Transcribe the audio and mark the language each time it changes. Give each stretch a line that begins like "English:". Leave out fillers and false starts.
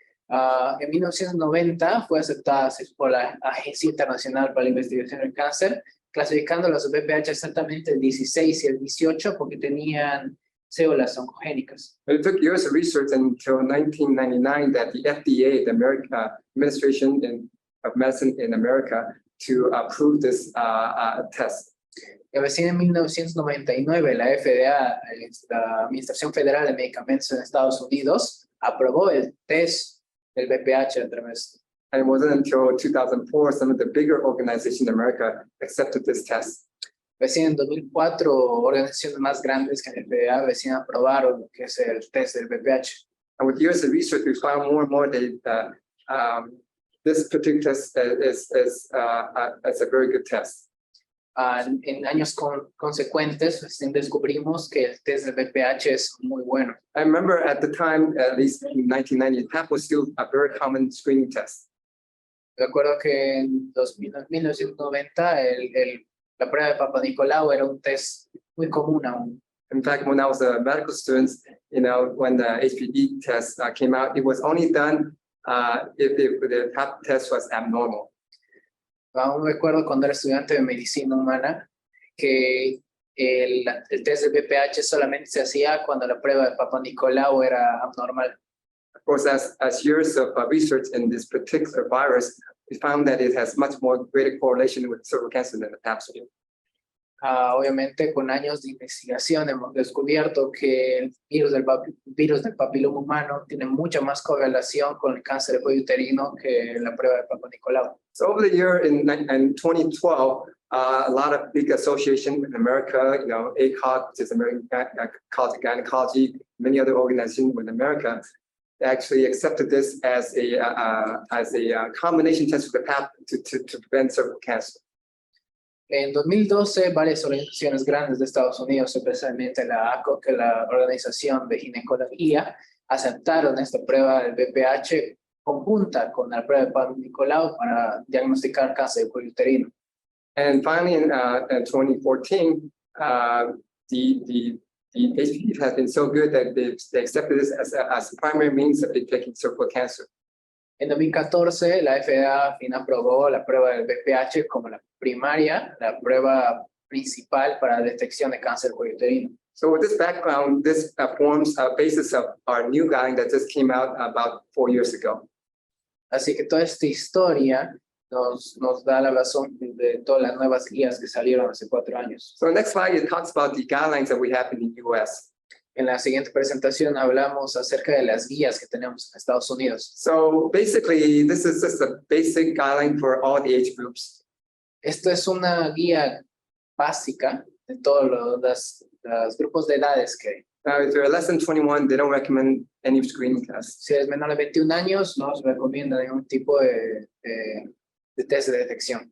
Spanish: En 1990 fue aceptada por la Agencia Internacional para la Investigación del Cáncer, clasificando los VPH exactamente el 16 y el 18 porque tenían células oncogénicas.
English: It took years of research until 1999 that the FDA, the American Administration of Medicine in America, to approve this test.
Spanish: Y recién en 1999 la FDA, la Administración Federal de Medicamentos en Estados Unidos, aprobó el test del VPH a través.
English: And it wasn't until 2004 some of the bigger organizations in America accepted this test.
Spanish: Recién en 2004, organizaciones más grandes que la FDA recién aprobaron lo que es el test del VPH.
English: And with years of research, we found more and more that this particular test is a very good test.
Spanish: En años consecuentes, recién descubrimos que el test del VPH es muy bueno.
English: I remember at the time, at least in 1990, PAP was still a very common screening test.
Spanish: Recuerdo que en 1990 la prueba de Papanicolaou era un test muy común aún.
English: In fact, when I was a medical student, when the HPV test came out, it was only done if the PAP test was abnormal.
Spanish: Aún recuerdo cuando era estudiante de medicina humana que el test de VPH solamente se hacía cuando la prueba de Papanicolaou era abnormal.
English: Of course, as years of research in this particular virus, we found that it has much more greater correlation with cervical cancer than the Pap smear.
Spanish: Obviamente, con años de investigación hemos descubierto que el virus del papiloma humano tiene mucha más correlación con el cáncer de cuello uterino que la prueba de Papanicolaou.
English: So over the year in 2012, a lot of big associations in America, ACOG, which is American College of Gynecology, many other organizations in America, actually accepted this as a combination test with the PAP to prevent cervical cancer.
Spanish: En 2012, varias organizaciones grandes de Estados Unidos, especialmente la ACO, que es la Organización de Ginecología, aceptaron esta prueba del VPH conjunta con la prueba de Papa Nicolau para diagnosticar cáncer de cuello uterino.
English: And finally, in 2014, the HPV has been so good that they accepted this as a primary means of detecting cervical cancer.
Spanish: En 2014, la FDA fin aprobó la prueba del VPH como la primaria, la prueba principal para la detección de cáncer de cuello uterino.
English: So with this background, this forms a basis of our new guide that just came out about 4 years ago.
Spanish: Así que toda esta historia nos da la razón de todas las nuevas guías que salieron hace 4 años.
English: So the next slide, it talks about the guidelines that we have in the US.
Spanish: En la siguiente presentación hablamos acerca de las guías que tenemos en Estados Unidos.
English: So basically, this is just a basic guideline for all the age groups.
Spanish: Esto es una guía básica de todos los grupos de edades que hay.
English: Now, if you're less than 21, they don't recommend any screening tests.
Spanish: Si eres menor de 21 años, no se recomienda ningún tipo de test de detección.